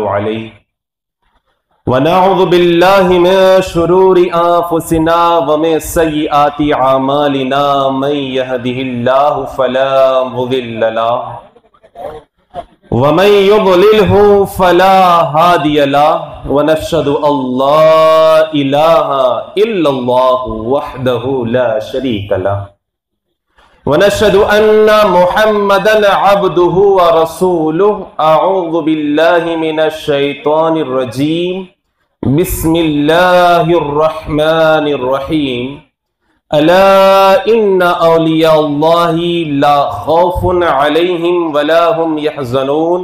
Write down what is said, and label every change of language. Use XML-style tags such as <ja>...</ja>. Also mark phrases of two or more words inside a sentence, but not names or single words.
<ar>عليه ونعوذ بالله من شرور أنفسنا ومن سيئات أعمالنا من يهده الله فلا مضل له ومن يضلله فلا هادي له ونشهد أن لا إله إلا الله وحده لا شريك له ونشهد أن محمدا عبده ورسوله. أعوذ بالله من الشيطان الرجيم. بسم الله الرحمن الرحيم. ألا إن أولياء الله لا خوف عليهم ولا هم يحزنون.</ar>